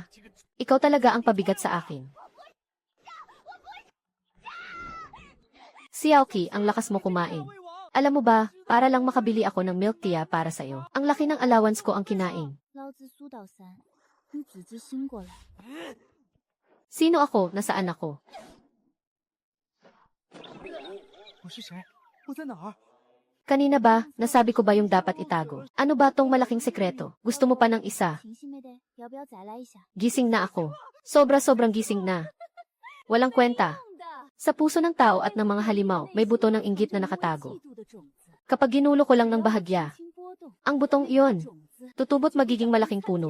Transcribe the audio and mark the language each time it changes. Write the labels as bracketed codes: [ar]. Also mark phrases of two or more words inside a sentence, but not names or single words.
[tl] Ikaw talaga ang pabigat sa akin. Si Aoki, ang lakas mo kumain. Alam mo ba, para lang makabili ako ng [en] milk tea [tl] para sa'yo. Ang laki ng allowance ko ang kinain. Sino ako? Nasaan ako? [zh] 我是谁？我在哪儿？ [tl] Kanina ba, nasabi ko ba yung dapat itago? Ano ba tong malaking sekreto? Gusto mo pa ng isa? Gising na ako. Sobra-sobrang gising na. Walang kwenta. Sa puso ng tao at ng mga halimaw, may buto ng inggit na nakatago. Kapag ginulo ko lang ng bahagya, ang butong iyon, tutubot magiging malaking puno.